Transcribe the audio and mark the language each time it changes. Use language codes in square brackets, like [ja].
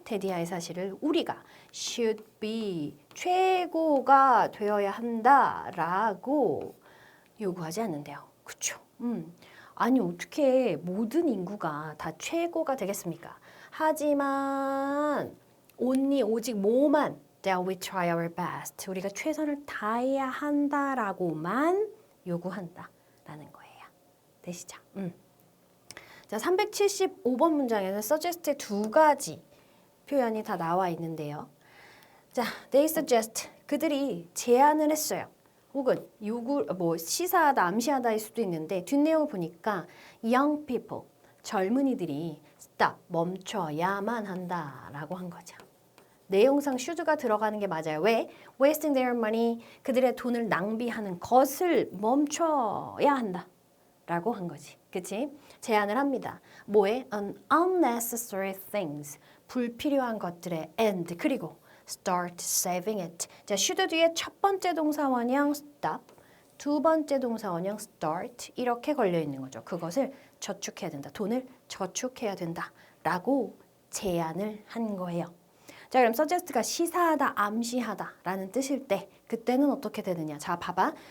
[ko] 대디하의 사실을 우리가 [en] should be. [ko] 최고가 되어야 한다라고 요구하지 않는데요. 그쵸? 아니 어떻게 모든 인구가 다 최고가 되겠습니까? 하지만 오직 뭐만 [en] that we try our best. [ko] 우리가 최선을 다해야 한다라고만 요구한다라는 거예요. 되시죠? 자, 375번 문장에는 suggest의 두 가지 표현이 다 나와 있는데요. 자, [en] they suggest. [ko] 그들이 제안을 했어요. 혹은 시사하다, 암시하다일 수도 있는데 뒷내용을 보니까 [en] young people, [ko] 젊은이들이 stop, 멈춰야만 한다라고 한 거죠. 내용상 should가 들어가는 게 맞아요. 왜? [en] wasting their money, [ko] 그들의 돈을 낭비하는 것을 멈춰야 한다 라고 한 거지. 그치? 제안을 합니다. 뭐에? [en] unnecessary things, [ko] 불필요한 것들의 and, 그리고 [en] start saving it. [ko] 자, should 뒤에 첫 번째 동사 원형 stop, 두 번째 동사 원형 start 이렇게 걸려 있는 거죠. 그것을 저축해야 된다. 돈을 저축해야 된다라고 제안을 한 거예요. 자, 그럼 suggest가 시사하다, 암시하다 라는 뜻일 때 그때는 어떻게 되느냐. 자, 봐봐.